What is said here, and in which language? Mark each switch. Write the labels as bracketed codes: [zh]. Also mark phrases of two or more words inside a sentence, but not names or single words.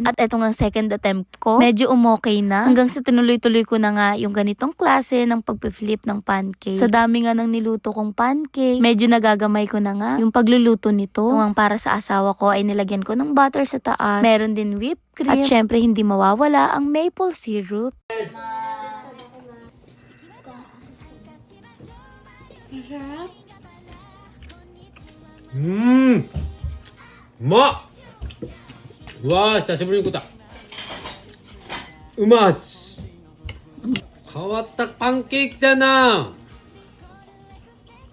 [tl] At eto nga [en] second attempt [tl] ko, medyo umokay na. Hanggang sa tinuloy-tuloy ko na nga yung ganitong klase ng pagpe-flip ng pancake. Sa dami nga ng niluto kong pancake, medyo nagagamay ko na nga yung pagluluto nito. Kung ang para sa asawa ko ay nilagyan ko ng butter sa taas. Meron din [en] whipped cream. [tl] At syempre hindi mawawala ang [en] maple syrup. [ja] うまっ。うわー、久しぶりに食った。うまっ。変わったパンケーキだな。